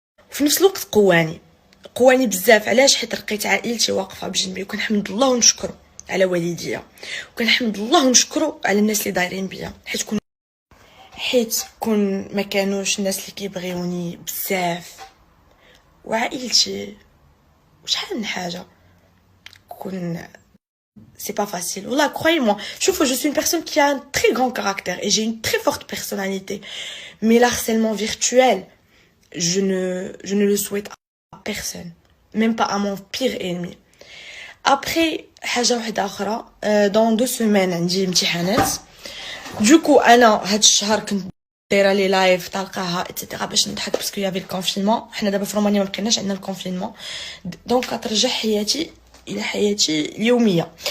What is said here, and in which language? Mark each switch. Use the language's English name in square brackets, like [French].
[Arabic] وفي نفس الوقت قواني بزاف. علاش؟ حيت لقيت عائلتي واقفه بجنبي وكنحمد الله ونشكرو على والديا، وكنحمد الله ونشكرو على الناس اللي دايرين بيا، حيت كون ما كانوش الناس اللي كيبغيوني بزاف وعائلتي وشحال من حاجه كون [French] c'est pas facile. Voilà, croyez-moi. Je suis une personne qui a un très grand caractère et j'ai une très forte personnalité. Mais l'harcèlement virtuel, je ne le souhaite à personne. Même pas à mon pire ennemi. Après, [Arabic] حاجة واحدة أخرى. [French] Dans 2 semaines [Arabic] عندي امتحانات. Du coup أنا هاد الشهر كنت دايره لي لايف تلقاها اتسيتيرا باش نضحك باسكو يافي الكونفينمون. حنا دابا في رومانيا ما بقيناش عندنا الكونفينمون، دونك كترجع حياتي الى حياتي اليوميه.